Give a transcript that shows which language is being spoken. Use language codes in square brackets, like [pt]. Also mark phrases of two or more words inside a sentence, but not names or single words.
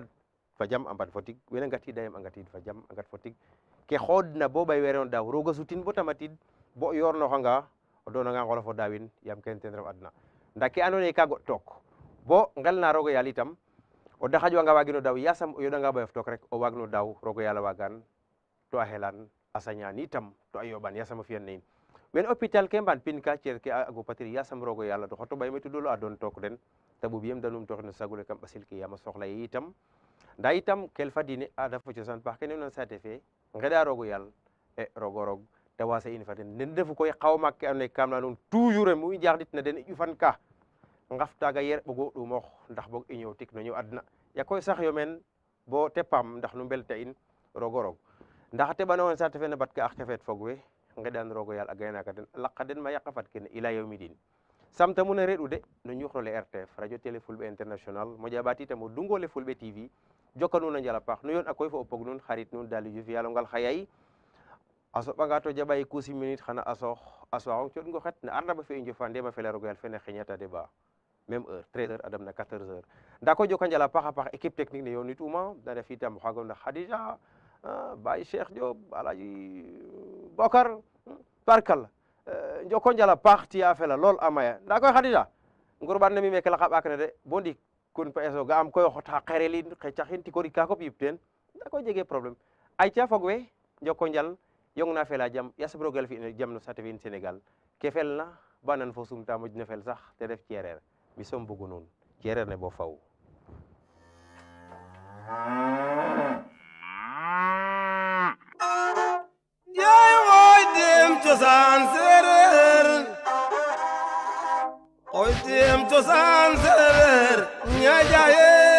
[srr] fa jam a mbad fo tig wena ngatiida yam a ngatiid fa jam a ngat fo tig ke xoodna bo ɓay weeron daaw roog a sutin bo tamatid bo o yoornoxanga o doonanga ngolof o daawin yaam kene ten ref adna nda ke andoona yee ka goɗ took bo ngelna roog o yaal itam o daxaƴwanga waagino daaw yasam o yoɗanga ɓayof took rek o waagno daaw roog o yaal a waagan to a xelan a sañaan itam to a yooɓan yasam a fi'an na in wen hôpital ke mbaan pin ka cer ke a gopatir yasam roog o yaal a doxoto ɓay me tudolo a doon took den ta ɓuɓiyem da numtooxid no sagole kam ɓasil ke yaam a soxla ye itam nda itam kelfa diine aada fo cosaan paax kene nan saate fe ngeɗa roog o yaal e roog o roog te waasa in fa den nen ndefu koy xaw maak ke andoona yee kam laya nuun toujours mu i njaxɗitna den i ƴufan ka ngaf taaga yer ɓogo ɗumoox ndax boog i ñoow tik no ñoow adna ya koy sax yo meen bo te paam ndax nu mbelta in roog o roog ndax a teɓanonge saate fe na bat ka ax ke feet fog we ngeɗan roog o yaal a gaynaaka den a laqa den ma yaqa fad kene [ar] إلى يوم الدين [srr] samta mun a reɗ'u de no ñuxrole RTF radio télé fulɓe international moƴa ɓaat itam o dungole fulɓe TV joka nuun a njala paax nu yoon a koy fo o pog nuun xarit nuun Daly Diouf yalongal xayay a soɓanga to jaɓa 6 minutes xana a sooxong coɗngo xet na arnaba fe i njofa ndema fela roog o yaal fene xeñata [fr] débat même heure [srr] 13h adam na 14h nda koy joka njala paax a paax [fr] équipe technique [srr] ne yoonit'uma da ndef itam o xaagona Khadija Baye Cheikh Diop Alaji Bokar barkal njoko njala paax tiya fela lool a maya nda koy Khadija ngurɓan ne mi meke laqa ɓaak ne de bo ndik kun pa eso ga am koy xot xa xerelin xe caxin tikorik ka fop yip teen nda koy jege problème ayca fog we njoko njal yong na fela jam yasam roog a fi jam no saate fe in Sénégal ke felna banan fo sumta moj nefel sax te ref cereer mi som bugu nuun cereer ne bo faw yaay woy dem cosaan seereer woy dem cosaan seereer ñaajaye